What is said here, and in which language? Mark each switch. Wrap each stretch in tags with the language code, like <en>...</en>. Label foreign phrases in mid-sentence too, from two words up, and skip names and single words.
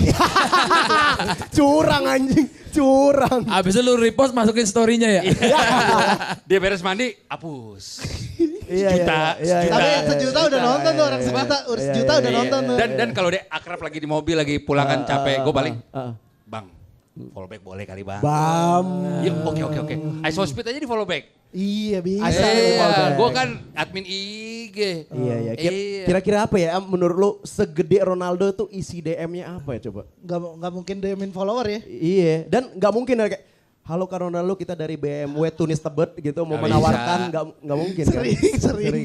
<id>Curang anjing, curang. Abis itu lu repost masukin story-nya ya? Dia beres mandi, hapus. Iya. Tapi sejuta udah nonton tuh, orang sejuta, sejuta udah nonton tuh. Dan kalau dia akrab lagi di mobil, lagi pulangan capek, gue balik. Bang,</id> <en>follow back</en> <id>boleh kali bang. Bam. Ya, oke. iSospeed aja di</id> <en>follow back.</en> <id>Iya bisa. Asal di</id> <en>follow back.</en> <id>Gue kan admin IG. Iya. Kira-kira apa ya menurut lu segede Ronaldo tuh isi DM-nya apa ya coba? Gak mungkin demin follower ya. Iya, dan nggak mungkin ada kayak halo Kak Ronaldo kita dari BMW Tunis Tebet gitu mau Nggak menawarkan bisa. nggak mungkin Sering.</id>